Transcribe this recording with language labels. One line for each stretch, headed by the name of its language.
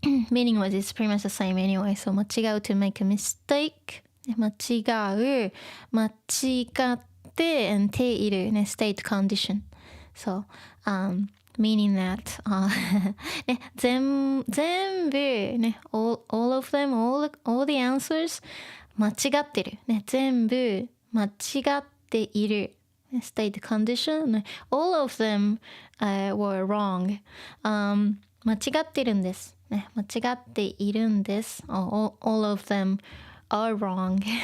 English: Meaning was it's pretty much the same anyway. So 間違う to make a mistake.
Japanese: 間違う間違ってand ているね
English: state condition. So meaning that ね、全部ね all of them, all the answers
Japanese: 間違ってるね全部間違っている
English: state condition all of them were wrong
Japanese: 間違ってるんですね間違っているんです
English: all of them are wrong